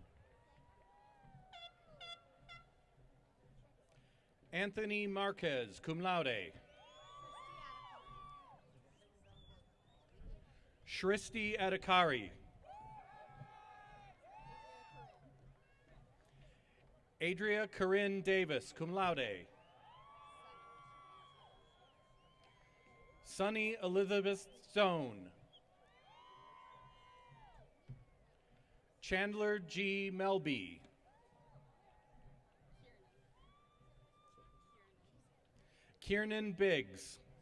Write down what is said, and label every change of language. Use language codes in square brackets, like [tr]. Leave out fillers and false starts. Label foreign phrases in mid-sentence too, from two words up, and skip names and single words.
[en] Anthony Marquez, [la] cum laude. [en] Shristi Adhikari. Adria Corinne Davis, [la] cum laude. [en] Sunny Elizabeth Stone. Chandler G. Melby. Kiernan Biggs.